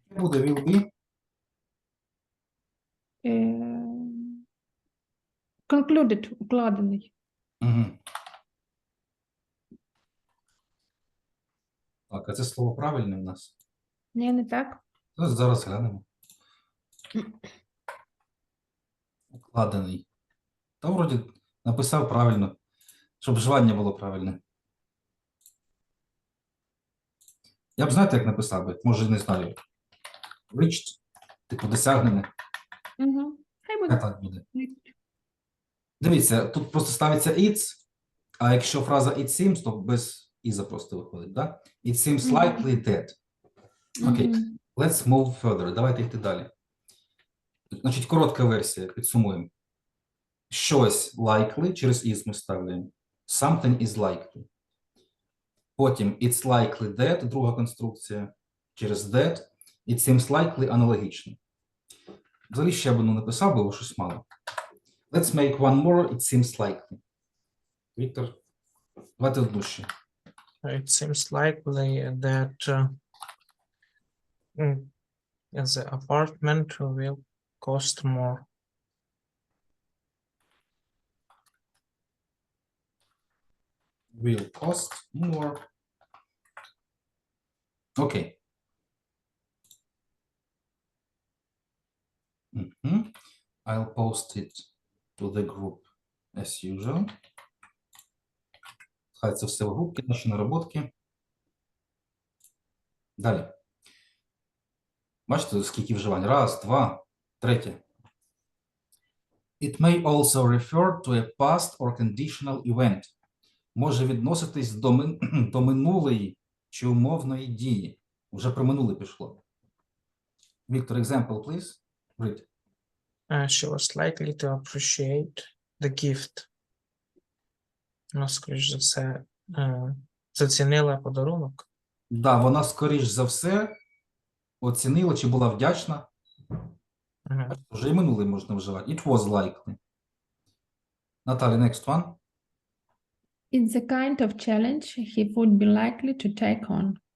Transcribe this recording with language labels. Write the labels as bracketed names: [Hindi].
[Ukrainian] Буде [English] will be. [Ukrainian] Concluded, укладений. Мгм. Так, а це слово правильне в нас? Ні, не так. Зараз глянемо. Укладений. Та вроді написав правильно, щоб вживання було правильне. Я б знаєте, як написав би, може не знаю. Reached, типу досягнене. Угу. Хай А буде. так буде. Дивіться, тут просто ставиться it's, а якщо фраза [English] it seems, [Ukrainian] то без іза просто виходить, да? [English] It seems likely that. Окей, [Ukrainian] Мгм. [English] let's move further. [Ukrainian] Давайте йти далі. Значить, коротка версія, підсумуємо. Щось likely, через is ми ставимо. [English] Something is likely. [Ukrainian] Потім [English] it's likely that, [Ukrainian] друга конструкція, через that. [English] It seems likely аналогічно. [Ukrainian] Взагалі ще б написав, бо щось мало. [English] Let's make one more, it seems likely. [Ukrainian] Віктор, давайте одну ще. [English] It seems likely that the apartment will cost more. will cost more. Окей. [Ukrainian] Мгм. [English] I'll post it to the group as usual. [Ukrainian] Хай це все в групі, наші наработки. Далі. Бачите, скільки вживань? Раз, два, третє. [English] It may also refer to a past or conditional event. [Ukrainian] Може відноситись до минулої чи умовної дії. Вже про минуле пішло. [English] Віктор, example, please. Read. She was likely to appreciate the gift. [Ukrainian] Ну, скоріш за все, зацінила подарунок. Да, вона, скоріш за все, оцінила чи була вдячна. Мгм. Вже і минуле можна вживати. [English] It was likely. Наталі, next one. It's the kind of challenge he would be likely to take on.